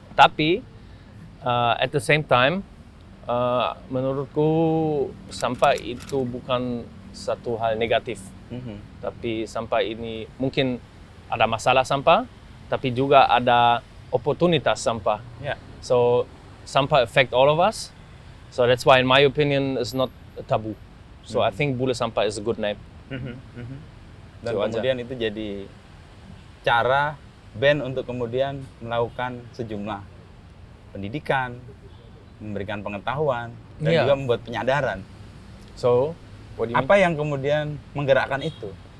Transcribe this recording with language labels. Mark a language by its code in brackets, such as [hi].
[id] Tapi, [en] at the same time, [id] menurutku sampah itu bukan satu hal negatif. Tapi sampah ini mungkin ada masalah sampah, tapi juga ada oportunitas sampah. [en] Yeah. So sampah affect all of us. So that's why, in my opinion, it's not a taboo. So I think bule sampah is a good name. [id] Dan kemudian itu jadi cara Ben untuk kemudian melakukan sejumlah pendidikan, memberikan pengetahuan, dan juga membuat penyadaran. [en] So what do you mean? [id] Apa yang kemudian menggerakkan itu?